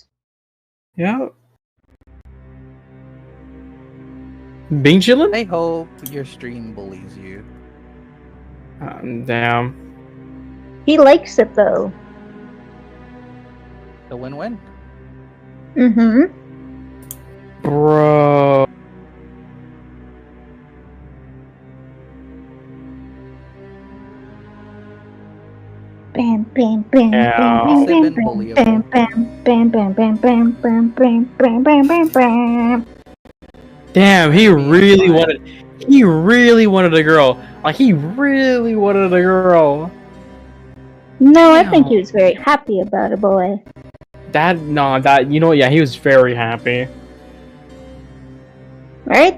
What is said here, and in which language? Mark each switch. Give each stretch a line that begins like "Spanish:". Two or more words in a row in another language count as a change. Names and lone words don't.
English: Yeah. Bing chillin'? I hope your stream bullies you. Damn. He likes it though. The win-win. Mm-hmm. Bro. Bam, bam, bam, Yeah. bam, They've bam, been bam, bullyable. bam, bam, bam, bam, bam, bam, bam, bam, bam, bam, bam. Damn, he Being really fine. wanted a girl. Like, he really wanted a girl. No, I think Damn. he was very happy about it, boy. Yeah, he was very happy. Right?